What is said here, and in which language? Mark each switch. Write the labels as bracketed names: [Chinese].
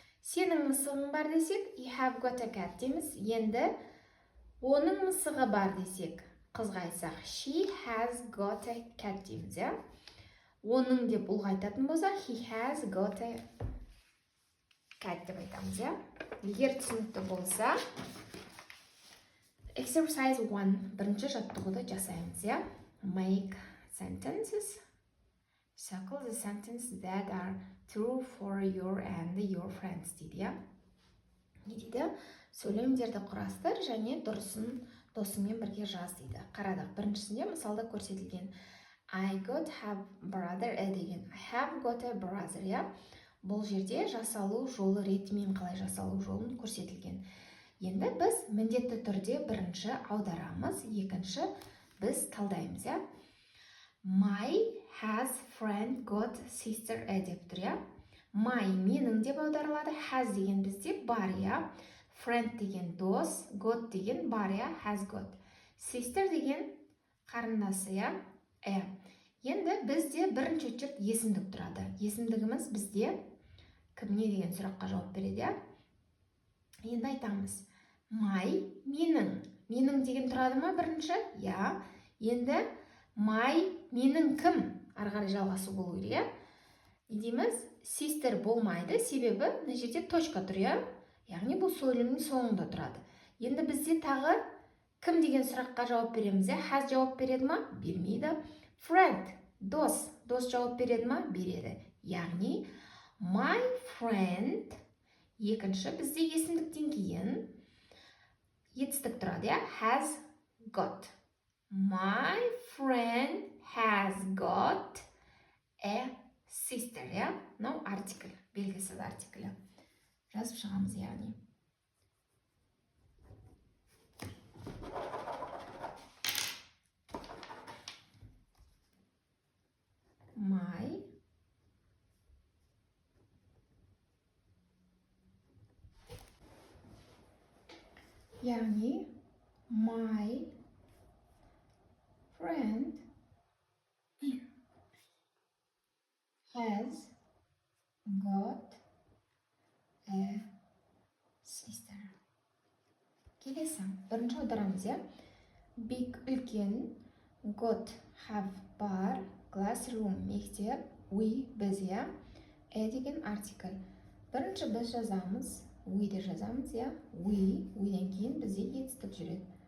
[Kazakh] Сенің мысығың бар десек, [English] you have got a cat [Kazakh] дейміз. Енді оның мысығы бар десек, қызға айтсақ, [English] she has got a cat [Kazakh] дейміз, я? Оның деп ұлғайтатын болса, [English] he has got a cat [Kazakh] деп айтамыз, я? Егер түсінікті болса, exercise 1, бірінші жаттығуды жасаймыз, я? [English] Make sentences. Circle the sentences that are true for you and your friends [Kazakh] дейді, я? Не дейді? Сөйлемдерді құрастыр және дұрысын досыңмен бірге жаз дейді. Қарадық, біріншісінде мысалда көрсетілген. [English] I have brother деген. I have got a brother, я? [Kazakh] Бұл жерде жасалу жолы ретімен қалай жасалу жолын көрсетілген. Енді біз міндетті түрде бірінші аударамыз, екінші біз талдаймыз, я? [English] My has friend got sister [Kazakh] деп тұр, я? My менің деп аударылады, has деген бізде бар, я? Friend деген дос, got деген бар, я? [English] Has got. [Kazakh] Sister деген қарындасы, я? Енді бізде бірінші очерк есімдік тұрады. Есімдігіміз бізде кімне деген сұраққа жауап береді, я? Енді айтамыз. My менің деген тұрады ма бірінші? Я. Енді my менің кім? Арғары жалғасы болу керек, я? Дейміз, sister болмайды, себебі мына жерде точка тұр, я? Яғни бұл сөйлемнің соңында тұрады. Енді бізде тағы кім деген сұраққа жауап береміз, я? Has жауап береді ма? Бермейді. Friend, дос жауап береді ма? Береді. Яғни [English] my friend [Kazakh] екінші бізде есімдіктен кейін етістік тұрады, я? [English] Has got. My friend has got a sister, я? [Kazakh] Мынау артикль, белгісіз артиклі. Жазып шығамыз, яғни. [English] My яғни my friend has got a sister. [Kazakh] Келесі, бірінші аударамыз, я? Big үлкен, got have бар, classroom мектеп, we біз, я? Деген артикль. Бірінші біз жазамыз, we де жазамыз, я? We-ден кейін бізде етістік жүреді.